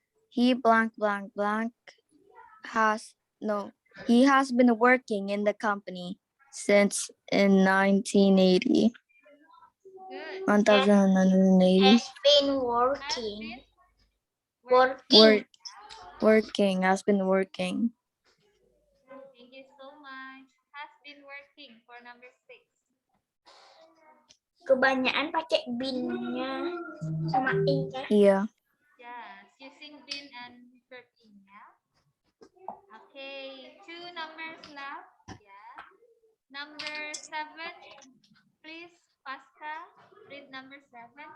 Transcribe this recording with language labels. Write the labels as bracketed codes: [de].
[en] He blank blank blank he has been working in the company since in 1980. Good. 1980. Has been Has working. been Working. Working has been working. Thank you so much. Has been working for number 6. [id] Kebanyakan pakai bin-nya sama i-nya. [en] Yeah. Yes, using been and verb in, yeah. Okay, 2 numbers left. Yeah. Number 7, please, Pasca, read number 7.